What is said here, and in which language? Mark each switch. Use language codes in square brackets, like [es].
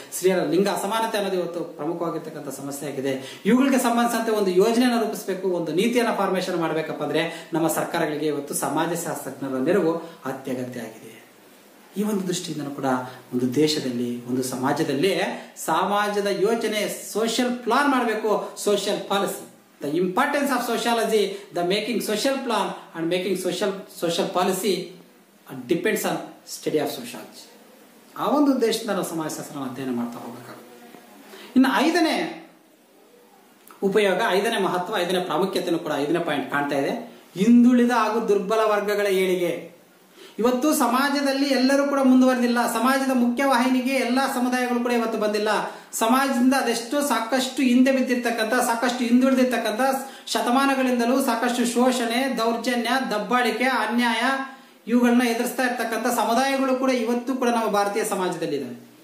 [kn] ಸ್ತ್ರೀಯರ ಲಿಂಗ ಅಸಮಾನತೆ ಅನ್ನೋದು ಇವತ್ತು ಪ್ರಮುಖವಾಗಿರ್ತಕ್ಕಂಥ ಸಮಸ್ಯೆ ಆಗಿದೆ. ಇವುಗಳಿಗೆ ಸಂಬಂಧಿಸಿದಂತೆ ಒಂದು ಯೋಜನೆಯನ್ನು ರೂಪಿಸಬೇಕು, ಒಂದು ನೀತಿಯನ್ನ ಫಾರ್ಮೇಷನ್ ಮಾಡಬೇಕಪ್ಪ ಅಂದ್ರೆ ನಮ್ಮ ಸರ್ಕಾರಗಳಿಗೆ ಇವತ್ತು ಸಮಾಜಶಾಸ್ತ್ರಜ್ಞರ ನೆರವು ಅತ್ಯಗತ್ಯ ಆಗಿದೆ. ಈ ಒಂದು ದೃಷ್ಟಿಯಿಂದ ಕೂಡ ಒಂದು ದೇಶದಲ್ಲಿ, ಒಂದು ಸಮಾಜದಲ್ಲಿ ಸಮಾಜದ ಯೋಜನೆ, ಸೋಷಿಯಲ್ ಪ್ಲಾನ್ ಮಾಡಬೇಕು, social policy. [en] The importance of sociology, the making social plan and making social policy depends on study of sociology. [kn] ಆ ಒಂದು ಉದ್ದೇಶದಿಂದ ನಾವು ಸಮಾಜಶಾಸ್ತ್ರ ಅಧ್ಯಯನ ಮಾಡ್ತಾ ಹೋಗಬೇಕಾಗುತ್ತೆ. ಇನ್ನು 5ನೇ ಉಪಯೋಗ, 5ನೇ ಮಹತ್ವ, 5ನೇ ಪ್ರಾಮುಖ್ಯತೆಯನ್ನು ಕೂಡ 5ನೇ ಪಾಯಿಂಟ್ ಕಾಣ್ತಾ ಇದೆ. ಹಿಂದುಳಿದ ಹಾಗೂ ದುರ್ಬಲ ವರ್ಗಗಳ ಏಳಿಗೆ. ಇವತ್ತು ಸಮಾಜದಲ್ಲಿ ಎಲ್ಲರೂ ಕೂಡ ಮುಂದುವರೆದಿಲ್ಲ. ಸಮಾಜದ ಮುಖ್ಯವಾಹಿನಿಗೆ ಎಲ್ಲಾ ಸಮುದಾಯಗಳು ಕೂಡ ಇವತ್ತು ಬಂದಿಲ್ಲ. ಸಮಾಜದಿಂದ ಅದೆಷ್ಟೋ ಸಾಕಷ್ಟು ಹಿಂದೆ ಬಿದ್ದಿರ್ತಕ್ಕಂಥ, ಸಾಕಷ್ಟು ಹಿಂದುಳಿದಿರ್ತಕ್ಕಂಥ, ಶತಮಾನಗಳಿಂದಲೂ ಸಾಕಷ್ಟು ಶೋಷಣೆ, ದೌರ್ಜನ್ಯ, ದಬ್ಬಾಳಿಕೆ, ಅನ್ಯಾಯ ಇವುಗಳನ್ನ ಎದುರಿಸ್ತಾ ಇರ್ತಕ್ಕಂಥ ಸಮುದಾಯಗಳು ಕೂಡ ಇವತ್ತು ಕೂಡ ನಮ್ಮ ಭಾರತೀಯ ಸಮಾಜದಲ್ಲಿದ್ದಾವೆ.